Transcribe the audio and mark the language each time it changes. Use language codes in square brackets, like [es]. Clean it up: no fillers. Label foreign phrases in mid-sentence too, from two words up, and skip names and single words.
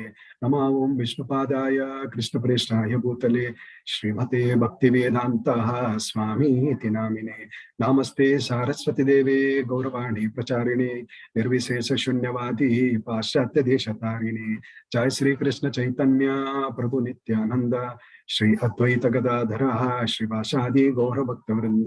[sa] ನಮೋ ಓಂ ವಿಷ್ಣುಪಾದಾಯ ಕೃಷ್ಣ ಪ್ರೇಷ್ಠಾಯ ಭೂತಲೆ ಶ್ರೀಮತೆ ಭಕ್ತಿ ವೇದಾಂತ ಸ್ವಾಮಿ ಇತಿ ನಾಮಿನೆ. ನಮಸ್ತೆ ಸಾರಸ್ವತಿ ದೇವೆ ಗೌರವಾಣಿ ಪ್ರಚಾರಿಣೆ ನಿರ್ವಿಶೇಷ ಶೂನ್ಯವಾದಿ ಪಾಶ್ಚಾತ್ಯ ದೇಶತಾರಿಣೆ. ಜಯ ಶ್ರೀ ಕೃಷ್ಣ ಚೈತನ್ಯ ಪ್ರಭು ನಿತ್ಯಾನಂದ ಶ್ರೀ ಅದ್ವೈತ ಗದಾಧರ ಶ್ರೀವಾಸಾದಿ ಗೌರ ಭಕ್ತ ವೃಂದ.